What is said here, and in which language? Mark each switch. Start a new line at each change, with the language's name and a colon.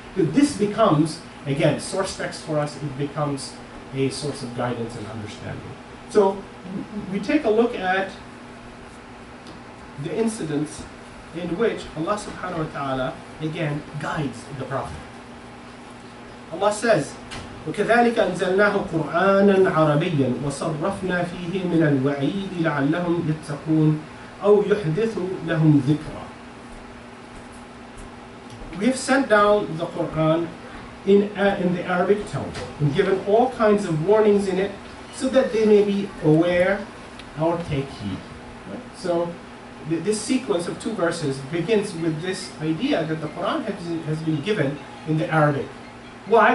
English: That this becomes, again, source text for us, it becomes a source of guidance and understanding. So we take a look at the incidents in which Allah subhanahu wa ta'ala, again, guides the Prophet. Allah says,
Arabic: وكذلك أنزلناه قرآنا عربيا وصرفنا فيه من الوعيد لعلهم يتقون أو يحدث لهم ذكرا.
English: We have sent down the Quran in the Arabic tongue and given all kinds of warnings in it so that they may be aware or take heed. Right? So this sequence of 2 verses begins with this idea that the Quran has been given in the Arabic. Why?